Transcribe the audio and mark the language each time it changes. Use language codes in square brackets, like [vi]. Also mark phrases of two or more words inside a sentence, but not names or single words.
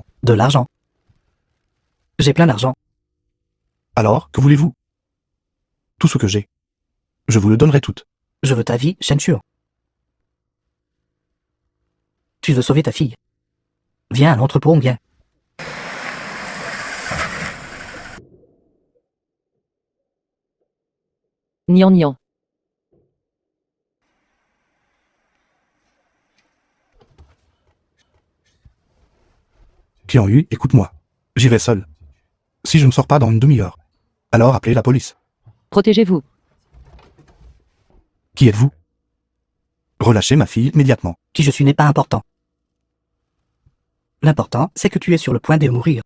[fr] De l'argent. J'ai plein d'argent. Alors, que voulez-vous? Tout ce que j'ai. Je vous le donnerai tout. Je veux ta vie, Shenchuo. Tu veux sauver ta fille. Viens à l'entrepôt, on vient. Nian nian. Qianyu, écoute-moi. J'y vais seul. Si je ne sors pas dans une demi-heure, alors appelez la police. Protégez-vous. Qui êtes-vous? Relâchez ma fille immédiatement. Qui je suis n'est pas important. L'important, c'est que tu es sur le point de mourir.